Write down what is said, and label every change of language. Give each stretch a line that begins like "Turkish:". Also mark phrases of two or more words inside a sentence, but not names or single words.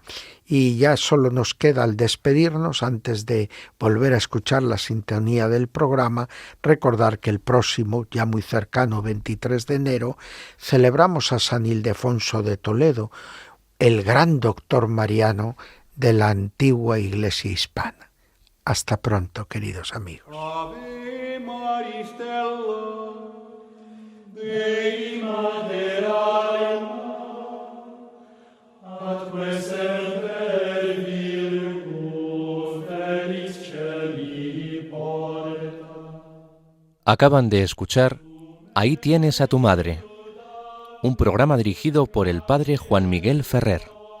Spanish: Y ya solo nos queda, al despedirnos, antes de volver a escuchar la sintonía del programa, recordar que el próximo, ya muy cercano, 23 de enero, celebramos a San Ildefonso de Toledo, el gran doctor mariano de la antigua Iglesia hispana. Hasta pronto, queridos amigos.
Latin: Ave Maristella, Dei Mater alma, atque semper Virgo felis celi porta.
Spanish: Acaban de escuchar Ahí tienes a tu madre, un programa dirigido por el padre Juan Miguel Ferrer.